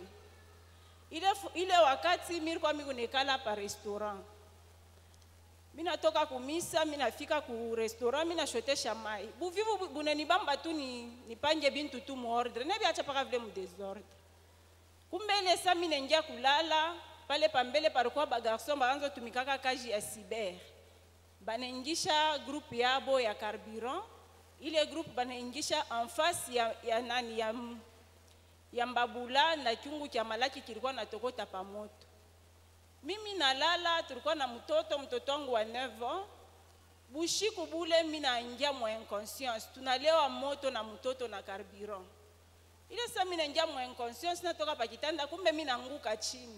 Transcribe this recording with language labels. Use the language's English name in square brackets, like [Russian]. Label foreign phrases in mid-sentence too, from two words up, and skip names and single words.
[Swahili] Ile wakati miri kwa mimi nekala pa restaurant. Mimi natoka kumisa, mimi nafika ku restaurant, mimi nashotesha mai. Buvivu bunenibamba tu nipange bintu tu mu ordre. Nebi acha paka vile mu désordre. Kumbe ile saa mimi naingia kulala pale pambele palikuwa ba garçon baanza tumikaka kazi ya cyber. Banaingisha groupe yabo ya carburant. Ile groupe banaingisha [French] en face [Swahili] ya nani ya mbabula na chungu cha malaki kilikuwa natokota pa moto. Mimi nalala, tulikuwa na mtoto wangu wa 9 ans. Bushiku bule mimi naingia mo inconscience. Tunalewa moto na mtoto na carburant. Ile saa mimi naingia mo inconscience natoka pa kitanda kumbe mimi naanguka chini.